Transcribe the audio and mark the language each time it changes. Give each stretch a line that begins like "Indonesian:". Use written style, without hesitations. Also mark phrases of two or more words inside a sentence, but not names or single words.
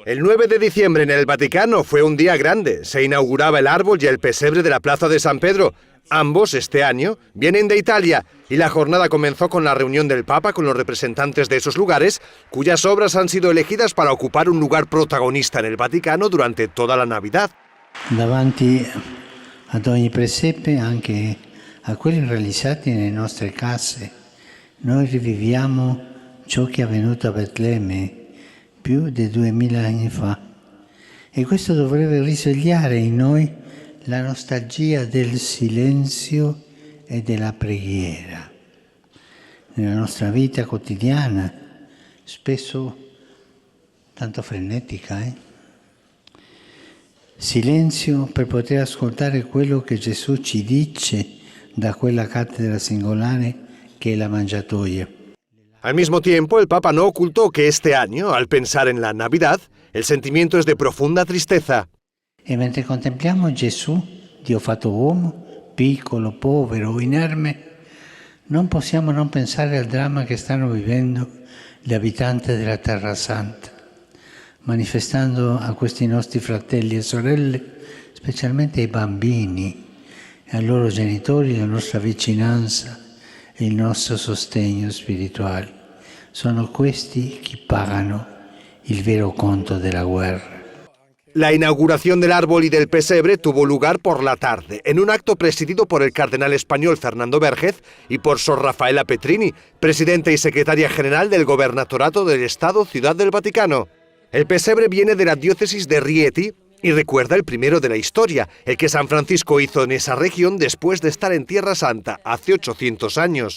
Spanish: El 9 de diciembre en el Vaticano fue un día grande. Se inauguraba el árbol y el pesebre de la Plaza de San Pedro. Ambos, este año, vienen de Italia y la jornada comenzó con la reunión del Papa con los representantes de esos lugares, cuyas obras han sido elegidas para ocupar un lugar protagonista en el Vaticano durante toda la Navidad.
Italian: Davanti ad ogni presepe, anche a quelli realizzati nelle nostre case, noi riviviamo ciò che è avvenuto a Betlemme più di 2000 anni fa. E questo dovrebbe risvegliare in noi la nostalgia del silenzio e della preghiera. Nella nostra vita quotidiana, spesso tanto frenetica, silenzio per poter ascoltare quello che Gesù ci dice da quella cattedra singolare che è la mangiatoia.
Spanish: Al mismo tiempo, el Papa no ocultó que este año, al pensar en la Navidad, el sentimiento es de profunda tristeza.
Italian: E mentre contempliamo Gesù, Dio fatto uomo, piccolo, povero, inerme, non possiamo non pensare al dramma che stanno vivendo gli abitanti della Terra Santa, manifestando a questi nostri fratelli e sorelle, specialmente ai bambini e ai loro genitori, la nostra vicinanza e il nostro sostegno spirituale. Sono questi che pagano il vero conto della guerra.
Spanish: La inauguración del árbol y del pesebre tuvo lugar por la tarde, en un acto presidido por el cardenal español Fernando Vérgez y por Sor Rafaela Petrini, presidenta y secretaria general del Gobernatorato del Estado Ciudad del Vaticano. El pesebre viene de la diócesis de Rieti y recuerda el primero de la historia, el que San Francisco hizo en esa región después de estar en Tierra Santa hace 800 años.